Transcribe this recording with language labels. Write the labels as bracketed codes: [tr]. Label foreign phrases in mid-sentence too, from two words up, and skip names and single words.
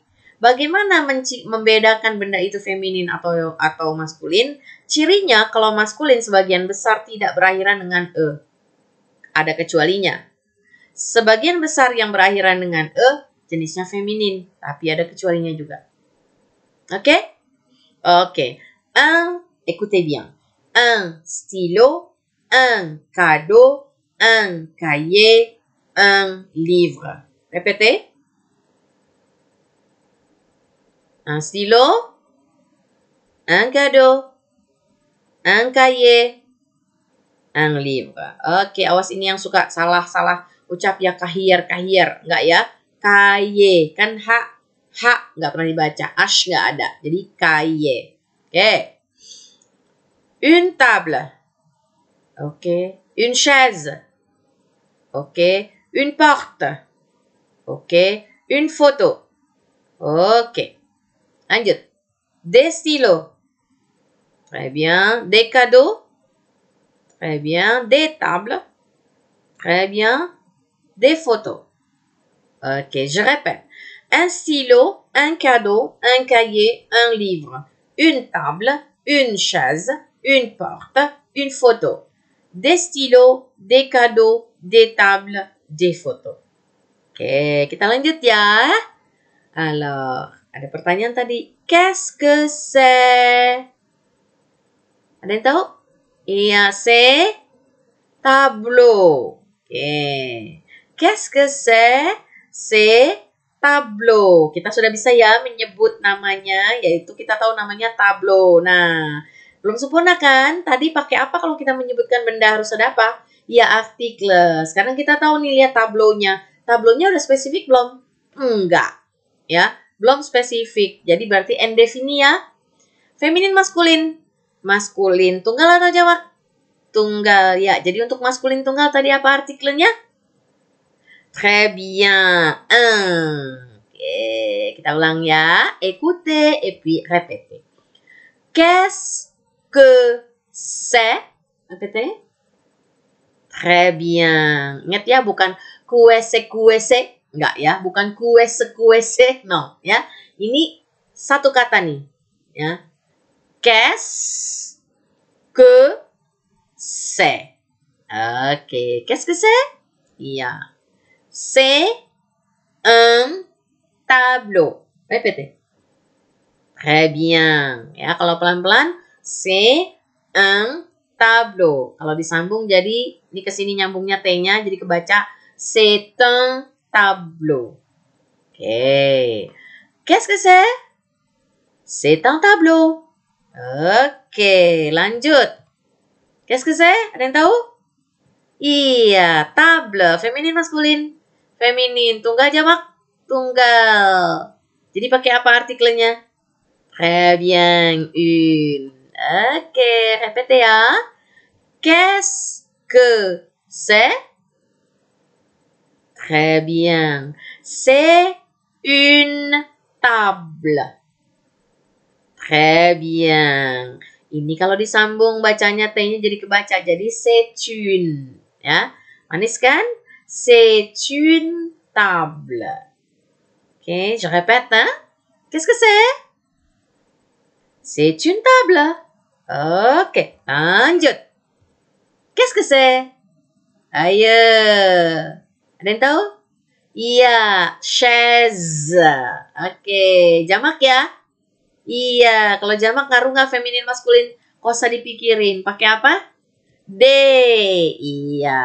[id] Bagaimana membedakan benda itu feminin atau maskulin? Cirinya kalau maskulin sebagian besar tidak berakhiran dengan e. Ada kecualinya. Sebagian besar yang berakhiran dengan e jenisnya feminin, tapi ada kecualinya juga. Oke? Oke. [fr] Écoutez bien. Un stylo, un cadeau, un cahier, un livre. Répétez. Un stylo, un cadeau, un cahier, un livre. [id] Oke, awas ini yang suka salah ucap ya kahir. Enggak ya. Cahier. Kan ha enggak pernah dibaca. Ash enggak ada. Jadi cahier. Oke. [fr] Une table. Oke. Une chaise. Oke. Une porte. Oke. Une photo. [id] Oke. Lanjut. [fr] Des stylos. Très bien. Des cadeaux. Très bien. Des tables. Très bien. Des photos. Ok, je répète. Un stylo, un cadeau, un cahier, un livre. Une table, une chaise, une porte, une photo. Des stylos, des cadeaux, des tables, des photos. [id] Oke, kita lanjut ya. Alors, ada pertanyaan tadi. [fr] Qu'est-ce que c'est? [id] Ada yang tahu? Iya, [fr] c'est tableau. Oke. Qu'est-ce que c'est? C'est tableau. [id] Kita sudah bisa ya menyebut namanya, yaitu kita tahu namanya tableau. Nah, belum sempurna kan? Tadi pakai apa kalau kita menyebutkan benda harus ada apa? Ya, artikel. Sekarang kita tahu nih, lihat tablonya. Tablonya udah spesifik belum? Enggak. Ya, belum spesifik. Jadi berarti indefini ya. Feminin, maskulin. Maskulin tunggal atau jamak? Tunggal ya. Jadi untuk maskulin tunggal tadi apa artikelnya? [fr] Très bien. [id] Oke, kita ulang ya. [fr] Écoutez et puis répétez. Qu'est-ce que c'est? Répétez. Très bien. [id] Ingat ya, bukan kuese. Enggak ya, bukan kuese. No, ya. Ini satu kata nih, ya. [fr] Qu'est-ce que c'est? Oke, qu'est-ce que c'est? Iya. C'est un tableau. Répétez. Très bien. [id] Ya, kalau pelan-pelan, [fr] c'est un tableau. [id] Kalau disambung jadi, ini kesini nyambungnya T-nya, jadi kebaca [fr] c'est un tableau. Oke. Qu'est-ce que c'est? C'est un tableau. [id] Oke, lanjut. [fr] Qu'est-ce que c'est? [id] Ada yang tahu? Iya, table. Feminin, maskulin? Feminin. Tunggal, jamak? Tunggal. Jadi pakai apa artikelnya? [fr] Très bien, une. Oke, répétez ya. Qu'est-ce que c'est? Très bien. C'est une table. Très bien. [id] Ini kalau disambung bacanya T-nya jadi kebaca. [fr] Jadi c'est une. [id] Ya, manis kan? [fr] C'est une table. Oke, je répète. Hein? Qu'est-ce que c'est? C'est une table. [id] Oke, lanjut. [fr] Qu'est-ce que c'est? [id] Ayo. Ada yang tahu? Iya, chaise. Oke, jamak ya? Iya, kalau jamak ngaruh nggak feminin maskulin? Kok usah dipikirin. Pakai apa? D. Iya.